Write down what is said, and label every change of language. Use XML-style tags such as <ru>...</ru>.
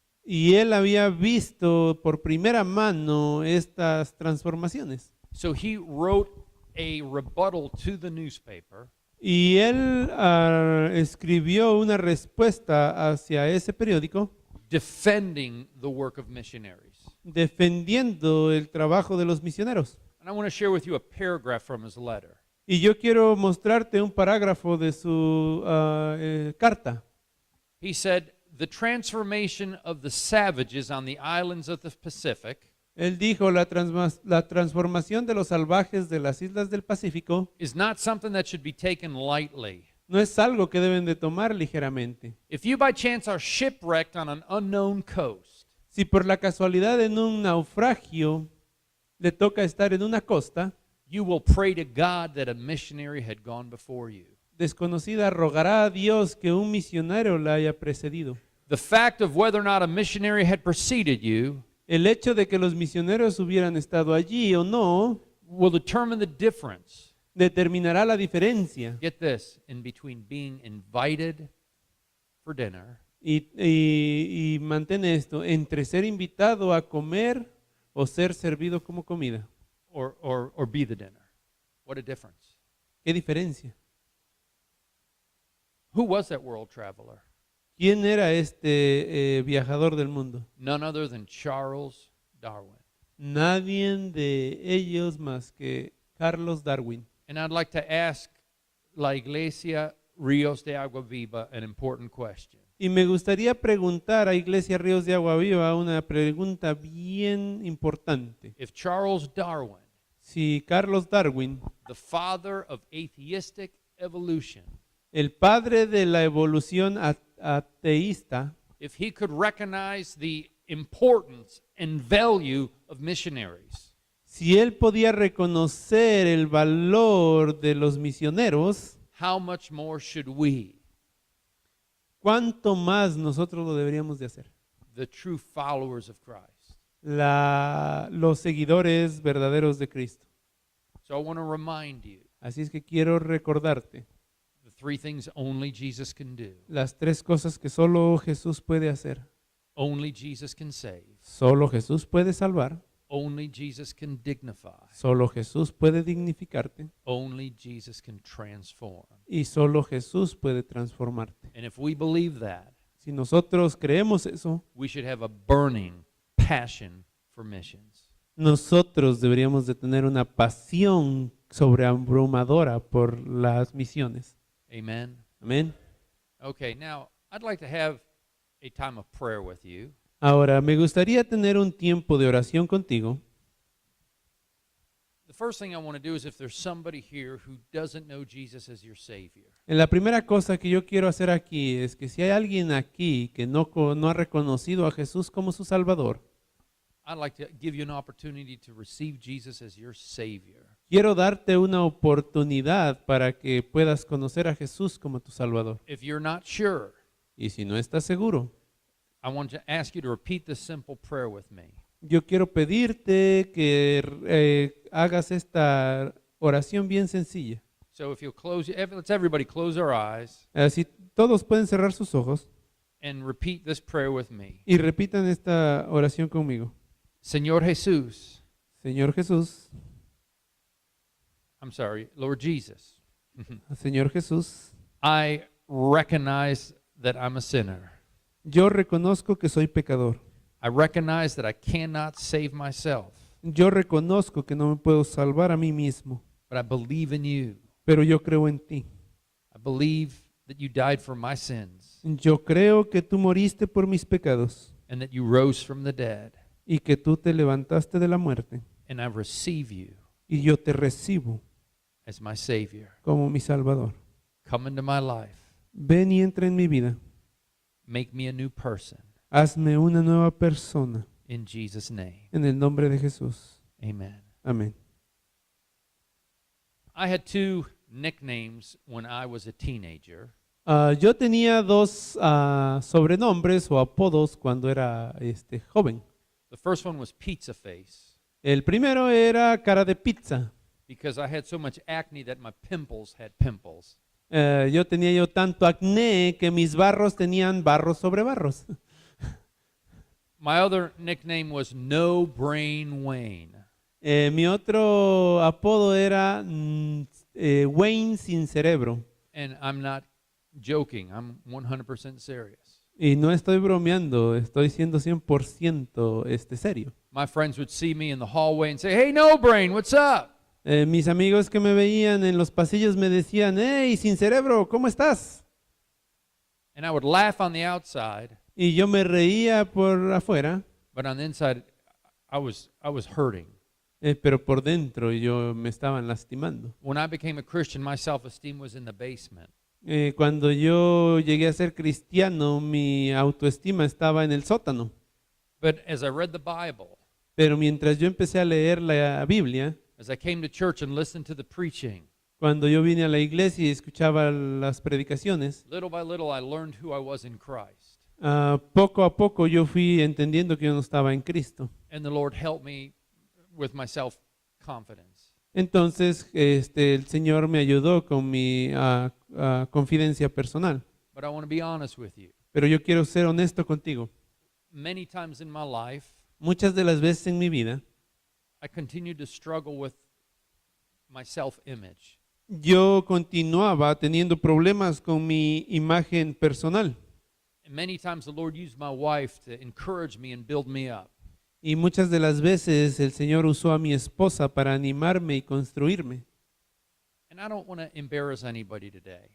<es>y él había visto por primera mano estas transformaciones.</es> <en>So he wrote a rebuttal to the newspaper</en> <es>Y él escribió una respuesta hacia ese periódico</es> <en>defending the work of missionaries.</en> <es>defendiendo el trabajo de los misioneros.</es> <en>And I want to share with you a paragraph from his letter.</en> <es>Y yo quiero mostrarte un parágrafo de su carta.</es> <en>He said, "The transformation of the savages on the islands of the Pacific</en> <es>Él dijo, la transformación de los salvajes de las islas del Pacífico</es> <en>is not something that should be taken lightly.</en> <es>No es algo que deben de tomar ligeramente.</es> <en>If you by chance are shipwrecked on an unknown coast,</en> <es>Si por la casualidad en un naufragio le toca estar en una costa</es> <en>you will pray to God that a missionary had gone before you.</en> <es>desconocida, rogará a Dios que un misionero la haya precedido.</es> <en>The fact of whether or not a missionary had preceded you</en> <es>El hecho de que los misioneros hubieran estado allí o no</es> <en>will determine the difference.</en> <es>determinará la diferencia.</es> <en>Get this, in between being invited for dinner</en> <es>Y mantén esto, entre ser invitado a comer o ser servido como comida.</es> <en>or be the dinner. What a difference.</en> <es>¿Qué diferencia?</es> <en>Who was that world traveler?</en> <es>¿Quién era este viajador del mundo?</es> <en>None other than Charles Darwin.</en> <es>Nadie de ellos más que Carlos Darwin.</es> <en>And I'd like to ask La Iglesia Ríos de Agua Viva an important question.</en> <es>Y me gustaría preguntar a Iglesia Ríos de Agua Viva una pregunta bien importante.</es> <en>If Charles Darwin,</en> <es>Si Carlos Darwin,</es> <en>the father of atheistic evolution,</en> <es>el padre de la evolución ateísta,</es> <en>if he could recognize the importance and value of missionaries,</en> <es>si él podía reconocer el valor de los misioneros,</es> <en>how much more should we,</en> <es>¿cuánto más nosotros lo deberíamos de hacer?</es> <en>the true followers of Christ?</en> <es>Los seguidores verdaderos de Cristo.</es> <en>So I want to remind you</en> <es>Así es que quiero recordarte</es> <en>the three things only Jesus can do.</en> <es>las tres cosas que solo Jesús puede hacer.</es> <en>Only Jesus can save.</en> <es>Solo Jesús puede salvar.</es> <en>Only Jesus can dignify.</en> <es>Solo Jesús puede dignificarte.</es> <en>Only Jesus can transform.</en> <es>Y solo Jesús puede transformarte.</es> <en>And if we believe that,</en> <es>Si nosotros creemos eso,</es> <en>we should have a burning passion for missions.</en> <es>nosotros deberíamos de tener una pasión sobreabrumadora por las misiones.</es> <en>Amen.</en> <es>Amén.</es> <en>Okay, now I'd like to have a time of prayer with you.</en> <es>Ahora, me gustaría tener un tiempo de oración contigo.</es> <en>The first thing I want to do is if there's somebody here who doesn't know Jesus as your Savior,</en> <es>La primera cosa que yo quiero hacer aquí es que si hay alguien aquí que no ha reconocido a Jesús como su Salvador,</es> <en>I'd like to give you an opportunity to receive Jesus as your Savior.</en> <es>quiero darte una oportunidad para que puedas conocer a Jesús como tu Salvador.</es> <en>If you're not sure,</en> <es>Y si no estás seguro,</es> <en>I want to ask you to repeat this simple prayer with me.</en> <es>yo quiero pedirte que hagas esta oración bien sencilla.</es> <en>So if you'll let's everybody close our eyes</en> <es>Así todos pueden cerrar sus ojos</es> <en>and repeat this prayer with me.</en> <es>y repitan esta oración conmigo. Señor Jesús, Señor Jesús,</es> <en>I'm sorry, Lord Jesus,</en> <es>Señor Jesús,</es> <en>I recognize that I'm a sinner.</en> <es>yo reconozco que soy pecador.</es> <en>I recognize that I cannot save myself,</en> <es>Yo reconozco que no me puedo salvar a mí mismo,</es> <en>but I believe in you.</en> <es>pero yo creo en ti.</es> <en>I believe that you died for my sins</en> <es>Yo creo que tú moriste por mis pecados</es> <en>and that you rose from the dead,</en> <es>y que tú te levantaste de la muerte</es> <en>and I receive you</en> <es>y yo te recibo</es> <en>as my Savior.</en> <es>como mi Salvador.</es> <en>Come into my life.</en> <es>Ven y entra en mi vida.</es> <en>Make me a new person.</en> <es>Hazme una nueva persona</es> <en>In Jesus' name,</en> <es>en el nombre de Jesús.</es> <en>amen.</en> <es>Amén.</es> <en>I had two nicknames when I was a teenager.</en> <es>Yo tenía dos sobrenombres o apodos cuando era joven.</es> <en>The first one was Pizza Face</en> <es>El primero era cara de pizza.</es> <en>because I had so much acne that my pimples had pimples.</en> <es>Yo tenía tanto acné que mis barros tenían barros sobre barros.</es> <en>My other nickname was No Brain Wayne.</en> <es>Mi otro apodo era Wayne sin cerebro.</es> <en>And I'm not joking, I'm 100% serious.</en> <es>Y no estoy bromeando, estoy siendo 100% serio.</es> <en>My friends would see me in the hallway and say, "Hey, No Brain, what's up?"</en> <es>Mis amigos que me veían en los pasillos me decían, hey, sin cerebro, ¿cómo estás?</es> <en>And I would laugh on the outside,</en> <es>Y yo me reía por afuera,</es> <en>but on the inside, I was hurting.</en> <es>pero por dentro yo me estaban lastimando.</es> <en>When I became a Christian, my self-esteem was in the basement.</en> <es>Cuando yo llegué a ser cristiano, mi autoestima estaba en el sótano.</es> <en>But as I read the Bible,</en> <es>Pero mientras yo empecé a leer la Biblia,</es> <en>as I came to church and listened to the preaching,</en> <es>cuando yo vine a la iglesia y escuchaba las predicaciones,</es> <en>little by little I learned who I was in Christ.</en> <es>poco a poco yo fui entendiendo que yo no estaba en Cristo.</es> <en>And the Lord helped me with my self-confidence.</en> <es>Entonces, el Señor me ayudó con mi confidencia personal.</es> <en>But I want to be honest with you.</en> <es>Pero yo quiero ser honesto contigo.</es> <en>Many times in my life,</en> <es>Muchas de las veces en mi vida,</es> <en>I continued to struggle with my self-image.</en> <es>yo continuaba teniendo problemas con mi imagen personal.</es> <en>And many times the Lord used my wife to encourage me and build me up.</en> <es>Y muchas de las veces el Señor usó a mi esposa para animarme y construirme.</es> <en>And I don't want to embarrass anybody today.</en>